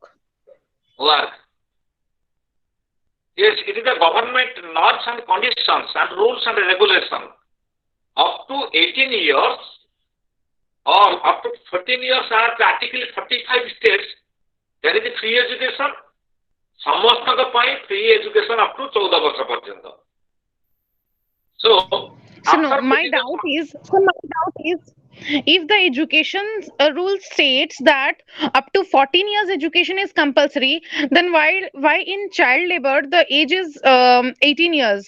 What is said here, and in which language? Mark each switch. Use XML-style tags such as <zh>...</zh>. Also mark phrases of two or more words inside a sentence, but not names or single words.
<en>Work. Yes, it is the government norms and conditions and rules and regulations. Up to 18 years or up to 14 years are Article 45 states there is free education.</en> <or>ସମସ୍ତଙ୍କ ପାଇଁ</or> <en>free education up to 14</en> <or>ବର୍ଷ ପର୍ଯ୍ୟନ୍ତ.</or> <en>So My doubt is, if the education rule states that up to 14 years education is compulsory, then why in child labor the age is 18 years?</en>